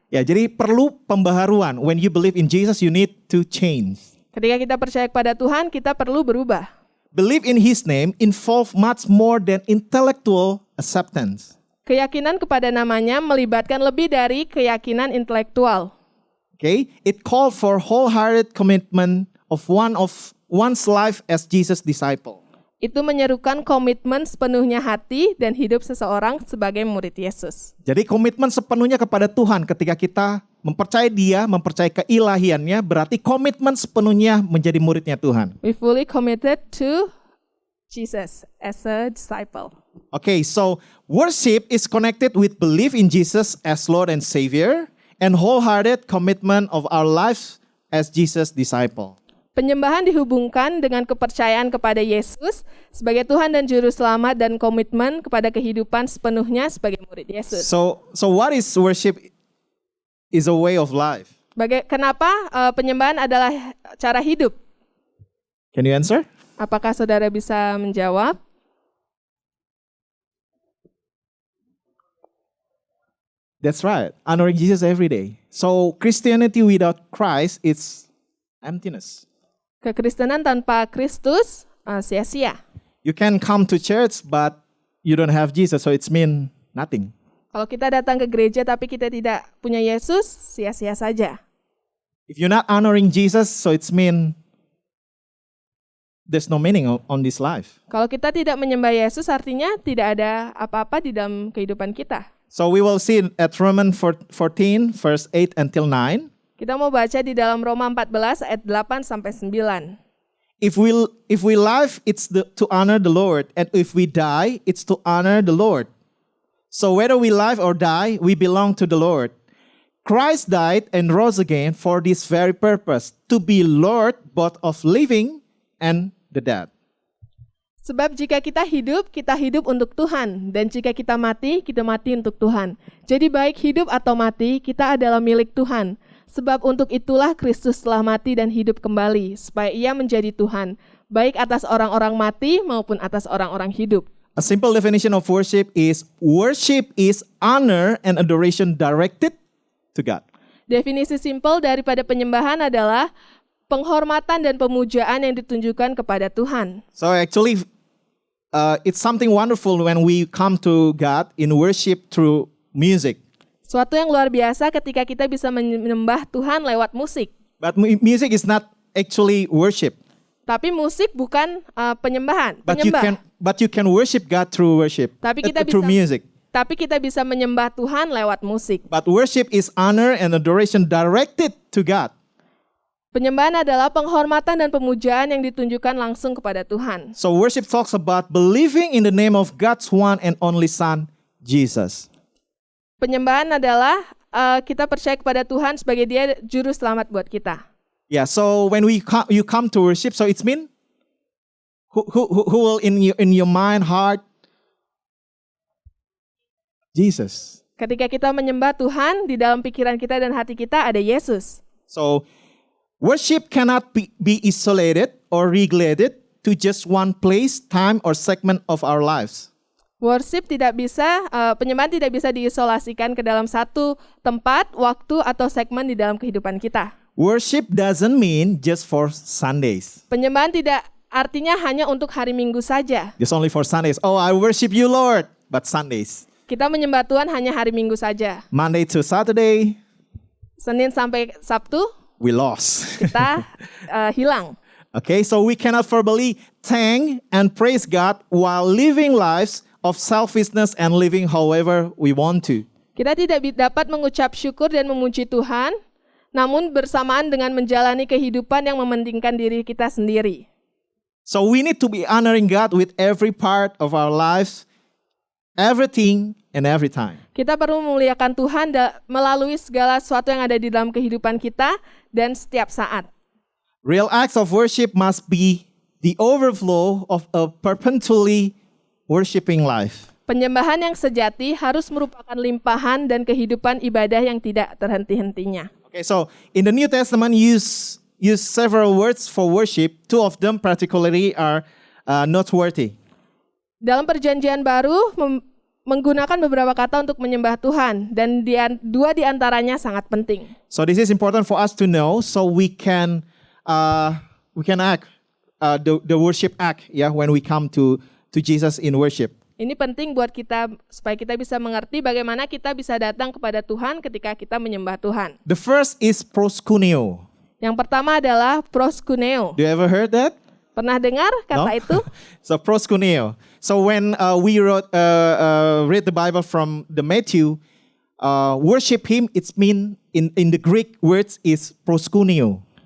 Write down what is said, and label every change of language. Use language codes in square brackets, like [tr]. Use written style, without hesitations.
[id] Ya, jadi perlu pembaharuan. [en] When you believe in Jesus, you need to change. [id] Ketika kita percaya kepada Tuhan, kita perlu berubah. [en] Believe in His name involve much more than intellectual acceptance. [id] Keyakinan kepada namanya melibatkan lebih dari keyakinan intelektual. [en] Okay, it called for wholehearted commitment of one's life as Jesus' disciple. [id] Itu menyerukan komitmen sepenuhnya hati dan hidup seseorang sebagai murid Yesus. Jadi komitmen sepenuhnya kepada Tuhan ketika kita mempercayai Dia, mempercayai keilahiannya, berarti komitmen sepenuhnya menjadi muridnya Tuhan. [en] We fully committed to Jesus as a disciple. Okay, so worship is connected with belief in Jesus as Lord and Savior and wholehearted commitment of our lives as Jesus' disciple. [id] Penyembahan dihubungkan dengan kepercayaan kepada Yesus sebagai Tuhan dan Juru Selamat dan komitmen kepada kehidupan sepenuhnya sebagai murid Yesus. [en] So what is worship? Is a way of life. [id] Kenapa penyembahan adalah cara hidup? [en] Can you answer? [id] Apakah saudara bisa menjawab? [en] That's right. Honoring Jesus every day. So Christianity without Christ is emptiness. [id] Kekristenan tanpa Kristus sia-sia. [en] You can come to church but you don't have Jesus, so it's mean nothing. [id] Kalau kita datang ke gereja tapi kita tidak punya Yesus, sia-sia saja. [en] If you're not honoring Jesus, so it's mean there's no meaning on this life. [id] Kalau kita tidak menyembah Yesus, artinya tidak ada apa-apa di dalam kehidupan kita. [en] So we will see at Romans 14, verse 8 until 9. [id] Kita mau baca di dalam Roma 14 ayat 8 sampai 9. [en] If we live, it's to honor the Lord, and if we die, it's to honor the Lord. So whether we live or die, we belong to the Lord. Christ died and rose again for this very purpose, to be Lord both of living and the dead. [id] Sebab jika kita hidup untuk Tuhan. Dan jika kita mati untuk Tuhan. Jadi baik hidup atau mati, kita adalah milik Tuhan. Sebab untuk itulah Kristus telah mati dan hidup kembali, supaya Ia menjadi Tuhan, baik atas orang-orang mati maupun atas orang-orang hidup. [en] A simple definition of worship is honor and adoration directed to God. [id] Definisi simpel daripada penyembahan adalah penghormatan dan pemujaan yang ditunjukkan kepada Tuhan. [en] So actually, it's something wonderful when we come to God in worship through music. [id] Suatu yang luar biasa ketika kita bisa menyembah Tuhan lewat musik. [en] But music is not actually worship. [id] Tapi musik bukan penyembahan. [en] But you can worship God through worship. Through music. [id] Tapi kita bisa menyembah Tuhan lewat musik. [en] But worship is honor and adoration directed to God. [id] Penyembahan adalah penghormatan dan pemujaan yang ditunjukkan langsung kepada Tuhan. [en] So worship talks about believing in the name of God's one and only Son, Jesus. [id] Penyembahan adalah kita percaya kepada Tuhan sebagai Dia juru selamat buat kita. [en] Yeah, so when you come to worship, so it's mean who will in your mind, heart, Jesus. [id] Ketika kita menyembah Tuhan, di dalam pikiran kita dan hati kita ada Yesus. [en] So Worship cannot be isolated or regulated to just one place, time, or segment of our lives. [id] Worship tidak bisa, penyembahan tidak bisa diisolasikan ke dalam satu tempat, waktu, atau segmen di dalam kehidupan kita. [en] Worship doesn't mean just for Sundays. [id] Penyembahan tidak artinya hanya untuk hari Minggu saja. [en] Just only for Sundays. Oh, I worship you, Lord. But Sundays. [id] Kita menyembah Tuhan hanya hari Minggu saja. [en] Monday to Saturday, [id] Senin sampai Sabtu, [en] we lost. [id] kita hilang. [en] Okay, so we cannot verbally thank and praise God while living lives of selfishness and living however we want to. [id] Kita tidak dapat mengucap syukur dan memuji Tuhan, namun bersamaan dengan menjalani kehidupan yang mementingkan diri kita sendiri. [en] So we need to be honoring God with every part of our lives, everything and every time. [id] Kita perlu memuliakan Tuhan melalui segala sesuatu yang ada di dalam kehidupan kita dan setiap saat. [en] Real acts of worship must be the overflow of a perpetually worshiping life. [id] Penyembahan yang sejati harus merupakan limpahan dan kehidupan ibadah yang tidak terhenti-hentinya. [en] Okay, so in the New Testament use several words for worship. Two of them particularly are noteworthy. [id] Dalam perjanjian baru menggunakan beberapa kata untuk menyembah Tuhan dan dua di antaranya sangat penting. [en] So this is important for us to know so we can act the worship act, yeah, when we come to Jesus in worship. [id] Ini penting buat kita supaya kita bisa mengerti bagaimana kita bisa datang kepada Tuhan ketika kita menyembah Tuhan. [en] The first is proskuneo. [id] Yang pertama adalah proskuneo. [en] Do you ever heard that? [id] Pernah dengar kata itu? [en] So proskuneo. So when we read the Bible from the Matthew, worship Him, it's mean in the Greek words is proskuneo.